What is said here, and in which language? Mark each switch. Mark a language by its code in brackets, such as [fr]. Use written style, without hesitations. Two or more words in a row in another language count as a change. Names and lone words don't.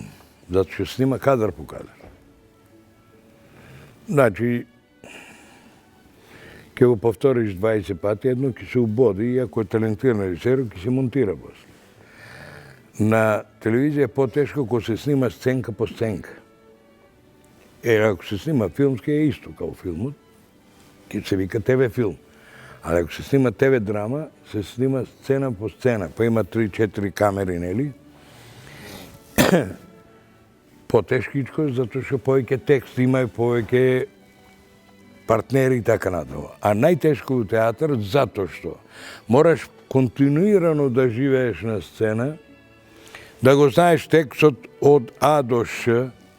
[mk] Зато што снима кадар по кадар. Значи, ќе го повториш 20 пати, едно ќе се убоди и ако е талентиран режисер, ќе се монтира после. На телевизија е потешко кога се снима сценка по сценка. Ако се снима филмски е исто као филмот, ки се вика ТВ филм. Ali ako se snima TV drama, se snima scena po scena, pa ima 3-4 kameri, neli? Потешкичко, затоа што повеќе текст има и повеќе партнери и така натаму. А најтешко у театар затоа што мораш континуирано да живееш на сцена, да го знаеш текстот од А до Ш.